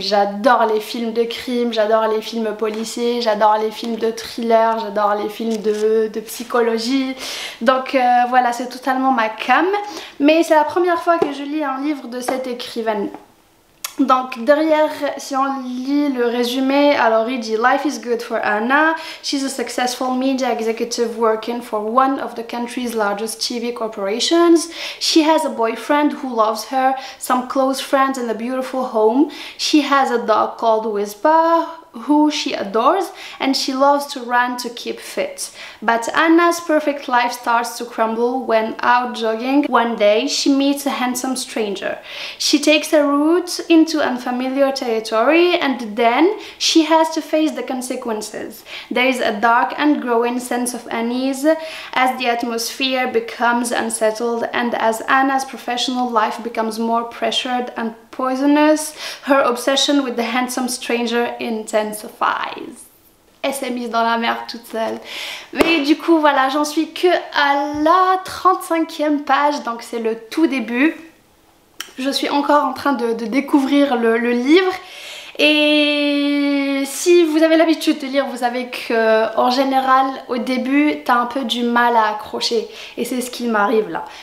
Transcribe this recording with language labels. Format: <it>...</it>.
<fr>J'adore les films de crime, j'adore les films policiers, j'adore les films de thriller, j'adore les films de psychologie. Donc voilà, c'est totalement ma came. Mais c'est la première fois que je lis un livre de cette écrivaine. Donc derrière, si on lit le résumé, alors il dit</fr> <en>Life is good for Anna. She's a successful media executive working for one of the country's largest TV corporations. She has a boyfriend who loves her, some close friends and a beautiful home. She has a dog called Whisper who she adores, and she loves to run to keep fit. But Anna's perfect life starts to crumble when out jogging one day she meets a handsome stranger. She takes a route into unfamiliar territory and then she has to face the consequences. There is a dark and growing sense of unease as the atmosphere becomes unsettled and as Anna's professional life becomes more pressured and poisonous, her obsession with the handsome stranger intensifies.</en> <fr>Elle s'est mise dans la mer toute seule. Mais du coup voilà, j'en suis que à la 35e page, donc c'est le tout début. Je suis encore en train de découvrir le livre. Et si vous avez l'habitude de lire, vous savez que en général au début t'as un peu du mal à accrocher et c'est ce qui m'arrive là.</fr>